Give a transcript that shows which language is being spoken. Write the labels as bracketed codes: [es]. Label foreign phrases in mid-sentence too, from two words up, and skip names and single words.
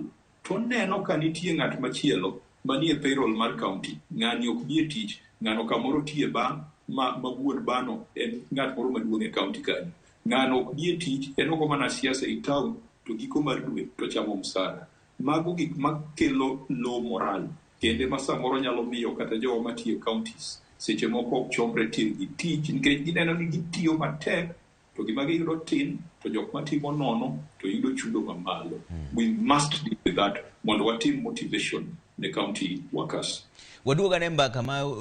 [luo] To neno ka nitie ng'at machielo manie payroll mar county, ng'ani ok bi e tich, ng'ano kamoro tiye bang' ma wuon bano en ng'at moro maduong' e county kanyo, ng'ano ok bi e tich, en ogo mana siasa e town to giko mar dwe to chamo msara. Mago gik makelo [en] low moral [luo] kende ma samoro nyalo miyo kata jogo matiyo counties seche moko ok chomre til gi tich nikech gineno ni gitiyo matek to gima giyudo tin to jok matimo nono to yudo chudo mamalo. [en] We must deal with that [luo] mondo watim [en] motivation ne county workers. [luo] Waduoga ne mbaka ma